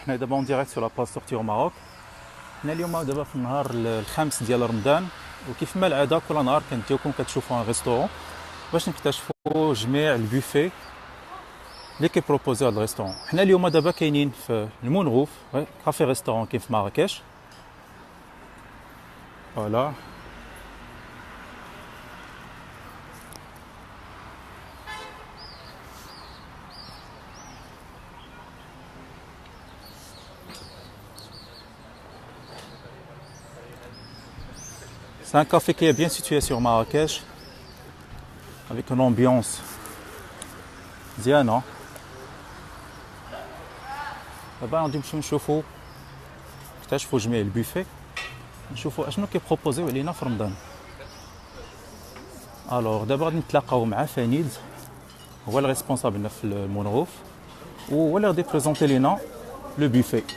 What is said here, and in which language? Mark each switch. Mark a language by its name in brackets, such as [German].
[French] On est d'abord en direct sur la page sortie au Maroc. [Arabic] On est اليوم دابا في النهار الخامس ديال رمضان وكيف ما العاده كل نهار كنتيوكم كتشوفوا ان ريستورون باش نكتشفوا جميع البوفي اللي كيبروبوزي هذا الريستورون. حنا اليوم دابا كاينين في المنغوف كافي ريستورون كاين في مراكش. [French] فوالا c'est un café qui est bien situé sur Marrakech avec une ambiance مزيانة. [Arabic] دابا غادي نمشيو نشوفو نكتشفوا جميع البوفي نشوفوا اشنو كيبروبوزيو علينا في رمضان. الوغ دابا غادي نتلاقاو مع فنيد هو الريسبونسابل في المنغوف وهو اللي غادي بريزونتي لينا لو بوفي.